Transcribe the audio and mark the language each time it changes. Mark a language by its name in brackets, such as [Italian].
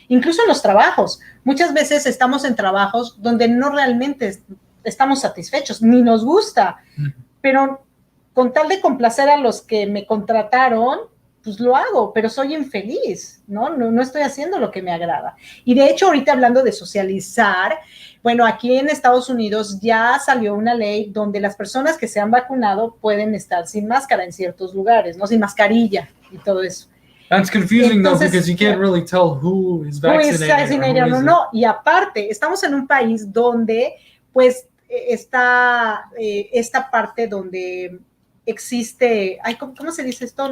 [Spanish] Incluso en los trabajos. Muchas veces estamos en trabajos donde no realmente estamos satisfechos, ni nos gusta, pero con tal de complacer a los que me contrataron, pues lo hago, pero soy infeliz, ¿no? No estoy haciendo lo que me agrada. Y de hecho, ahorita hablando de socializar, bueno, aquí en Estados Unidos ya salió una ley donde las personas que se han vacunado pueden estar sin máscara en ciertos lugares, ¿no? Sin mascarilla y todo eso. [English] That's confusing, entonces, though, because you can't really tell who is vaccinated or no. [Spanish] Y aparte, estamos en un país donde, pues, está esta parte donde existe, ¿cómo se dice esto?